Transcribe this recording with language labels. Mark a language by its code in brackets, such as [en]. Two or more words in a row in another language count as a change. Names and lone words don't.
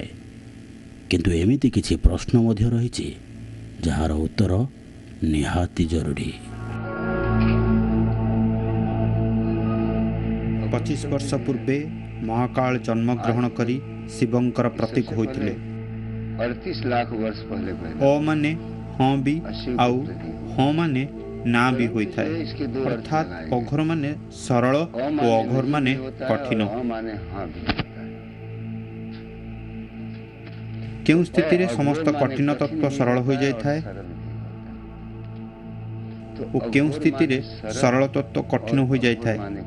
[or] କିନ୍ତୁ ଏମିତି କିଛି ପ୍ରଶ୍ନ ମଧ୍ୟ ରହିଛି ଯାହାର ଉତ୍ତର ନିହାତି ଜରୁରୀ। 25 ବର୍ଷ ପୂର୍ବେ ମହାକାଳ ଜନ୍ମଗ୍ରହଣ କରି ଶିବଙ୍କର ପ୍ରତୀକ ହୋଇଥିଲେ। [hi] 38 लाख वर्ष पहले [or] ଅ ମାନେ ହଁ ବି ଆଉ ହଁ ମାନେ ନା ବି ହୋଇଥାଏ। ଅର୍ଥାତ୍ ଅଘୋର ମାନେ ସରଳ ଓ ଅଘୋର ମାନେ କଠିନ। କେଉଁ ସ୍ଥିତିରେ ସମସ୍ତ କଠିନ ତତ୍ତ୍ୱ ସରଳ ହୋଇଯାଇଥାଏ ଓ କେଉଁ ସ୍ଥିତିରେ ସରଳ ତତ୍ତ୍ୱ କଠିନ ହୋଇଯାଇଥାଏ?